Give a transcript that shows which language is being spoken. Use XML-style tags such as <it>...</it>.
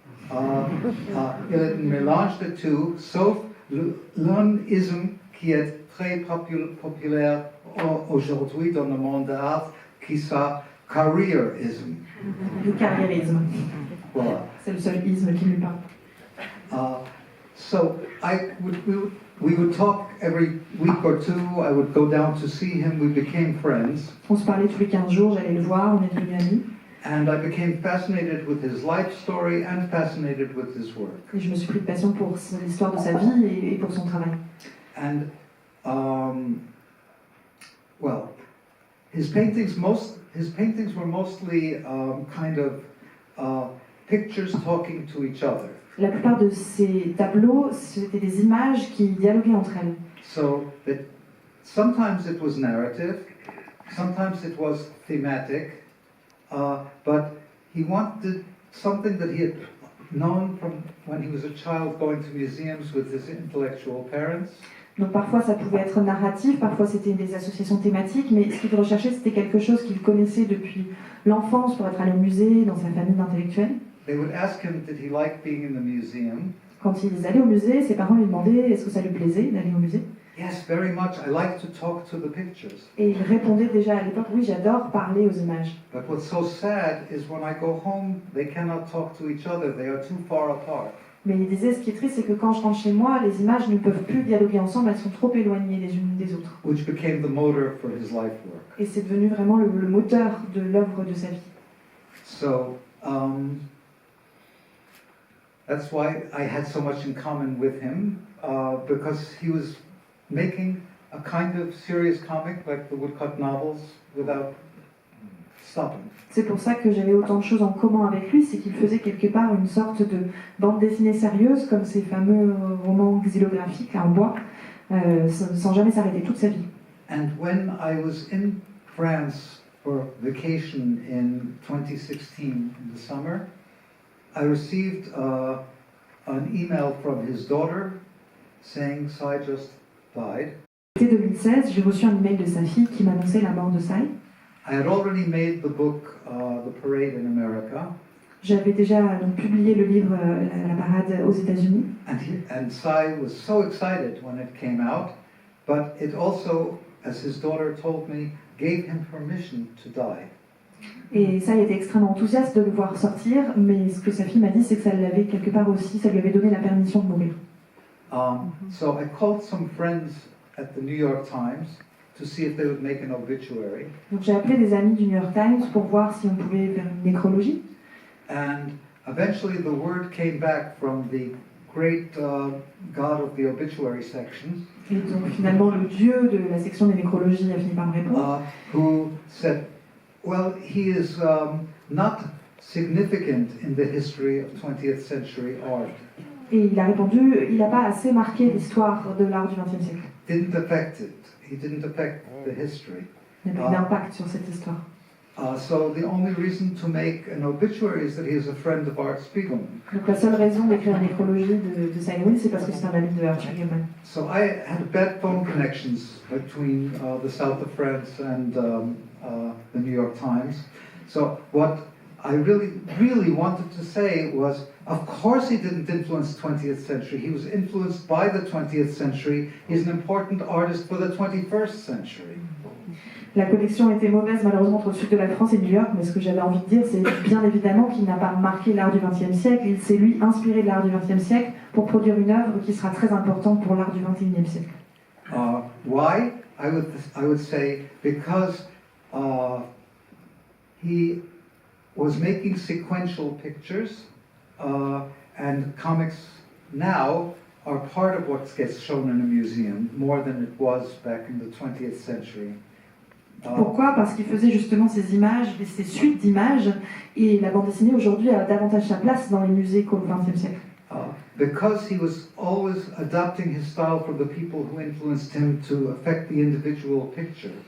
<fr>Il y a un mélange de tout, sauf l'un isme qui est très populaire aujourd'hui dans le monde de l'art, qui s'appelle careerism. Le carriérisme. Voilà. C'est le seul isme qui lui parle.</fr> <en>So we would talk every week or two. I would go down to see him. We became friends.</en> <fr>On se parlait tous les 15 jours, j'allais le voir, on est devenus amis.</fr> <en>And I became fascinated with his life story and fascinated with his work.</en> <fr>Et je me suis pris de passion pour l'histoire de sa vie et pour son travail.</fr> <en>And well, his paintings were mostly kind of pictures talking to each other.</en> <fr>La plupart de ces tableaux, c'était des images qui dialoguaient entre elles.</fr> <en>So that sometimes it was narrative, sometimes it was thematic, but he wanted something that he had known from when he was a child, going to museums with his intellectual parents.</en> <fr>Donc parfois ça pouvait être narratif, parfois c'était des associations thématiques, mais ce qu'il recherchait c'était quelque chose qu'il connaissait depuis l'enfance pour être allé au musée, dans sa famille d'intellectuels.</fr> <en>They would ask him, did he like being in the museum?</en> <fr>Quand ils allaient au musée, ses parents lui demandaient est-ce que ça lui plaisait d'aller au musée.</fr> <en>Yes, very much. I like to talk to the pictures.</en> <fr>Et il répondait déjà à l'époque oui, j'adore parler aux images.</fr> <en>But what's so sad is when I go home, they cannot talk to each other. They are too far apart.</en> <fr>Mais il disait ce qui est triste, c'est que quand je rentre chez moi, les images ne peuvent plus dialoguer ensemble, elles sont trop éloignées les unes des autres.</fr> <en>Which became the motor for his life work.</en> <fr>Et c'est devenu vraiment le moteur de l'œuvre de sa vie.</fr> <en>So that's why I had so much in common with him, because he was making a kind of serious comic like the woodcut novels without stopping.</en> <fr>C'est pour ça que j'avais autant de choses en commun avec lui, c'est qu'il faisait quelque part une sorte de bande dessinée sérieuse, comme ces fameux romans xylographiques en bois, sans jamais s'arrêter toute sa vie.</fr> <en>And when I was in France for vacation in 2016 in the summer, I received an email from his daughter saying Sai just died.</en> <fr>En 2016, j'ai reçu un email de sa fille qui m'annonçait la mort de Sai.</fr> <en>I had already made the book, The Parade in America.</en> <fr>J'avais déjà donc, publié le livre La parade aux États-Unis.</fr> <en>And Sai was so excited when it came out, but it also, as his daughter told me, gave him permission to die.</en> <fr>Et Sai était extrêmement enthousiaste de le voir sortir, mais ce que sa fille m'a dit, c'est que ça l'avait quelque part aussi, ça lui avait donné la permission de mourir.</fr> <en>So I called some friends at the New York Times to see if they would make an obituary.</en> <fr>Donc j'ai appelé des amis du New York Times pour voir si on pouvait faire une nécrologie.</fr> <en>And eventually the word came back from the great god of the obituary section,</en> <fr>Et donc finalement le dieu de la section des nécrologies a fini par me répondre.</fr> <en>who said, well, he is not significant in the history of 20th century art.</en> <fr>Et il a répondu, il n'a pas assez marqué l'histoire de l'art du XXe siècle.</fr> <en>Didn't affect it. He didn't affect the history.</en> <fr>Il n'a pas eu d'impact sur cette histoire.</fr> <en>So the only reason to make an obituary is that he is a friend of Art Spiegelman.</en> <fr>Donc la seule raison d'écrire une nécrologie de Simon, c'est parce que c'est un ami de Art Spiegelman.</fr> <en>So I had bad phone connections between the south of France and the New York Times. So what I really wanted to say was, of course he didn't influence the 20th century. He was influenced by the 20th century. He's an important artist for the 21st century.</en> <fr>La connexion était mauvaise malheureusement entre le sud de la France et New York, mais ce que j'avais envie de dire, c'est bien évidemment qu'il n'a pas marqué l'art du XXe siècle, il s'est lui inspiré de l'art du XXe siècle pour produire une œuvre qui sera très importante pour l'art du XXIe siècle.</fr> <en>Why? I would say because he was making sequential pictures, and comics now are part of what gets shown in a museum more than it was back in the 20th century.</en> <fr>Pourquoi? Parce qu'il faisait justement ces images, ces suites d'images, et la bande dessinée aujourd'hui a davantage sa place dans les musées qu'au XXe siècle.</fr> <en>Because he was always adapting his style from the people who influenced him to affect the individual picture.</en>